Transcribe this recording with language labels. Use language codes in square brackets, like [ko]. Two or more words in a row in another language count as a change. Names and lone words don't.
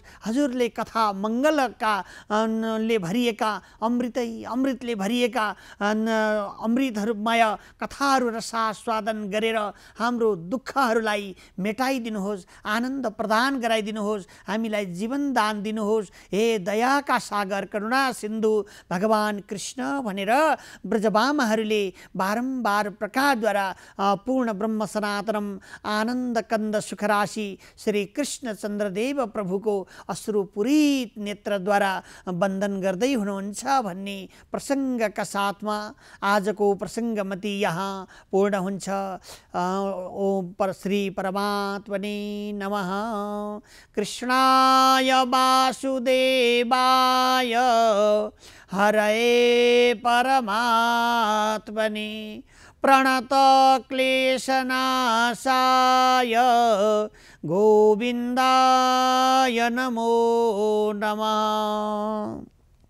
[ne] हजुरले कथा मङ्गलका ले भरिएका अमृतले भरिएका अमृतमय कथाहरू रसास्वादन गरेर हाम्रो दुःखहरूलाई मेटाइदिनुहोस्, आनन्द प्रदान गराइदिनुहोस्, हामीलाई जीवन दान दिनुहोस्। हे दयाका सागर, करुणा सिन्धु भगवान कृष्ण भनेर ब्रजबामाहरूले बारम्बार प्रकारद्वारा [sa] पूर्ण ब्रह्म सनातनम आनन्द कन्द सुखराशि [ne] श्री कृष्ण चन्द्रदेव प्रभुको अश्रुपूरित नेत्रद्वारा वन्दन गर्दै हुनुहुन्छ भन्ने प्रसङ्गका साथमा आजको प्रसङ्गमती यहाँ पूर्ण हुन्छ। [sa] ओम श्री परमात्मने नमः। कृष्णाय वासुदेवाय हरये परमात्मने प्रणत क्लेशनाशाय गोविन्दाय नमो नमः।